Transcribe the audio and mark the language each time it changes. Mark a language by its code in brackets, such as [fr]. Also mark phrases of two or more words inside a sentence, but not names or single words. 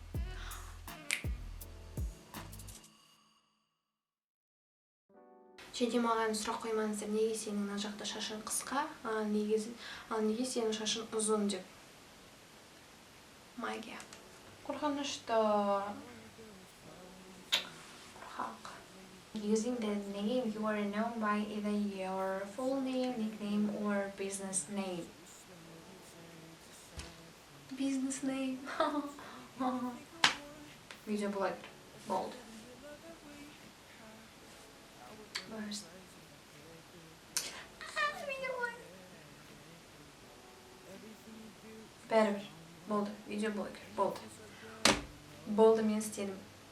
[kk] Және маған сұрақ қоймаңыздар, неге сенің мына жақта шашың қысқа, ал неге сенің шашың ұзын деп. Магия. Қорқынышты. Қорқақ. [en] Using the name you are known by either your full name, nickname or business name. Business name. Video blogger. Bold. Worst. Video blogger. Better. Bold. Video blogger. Bold. Bold [kk] мен істедім.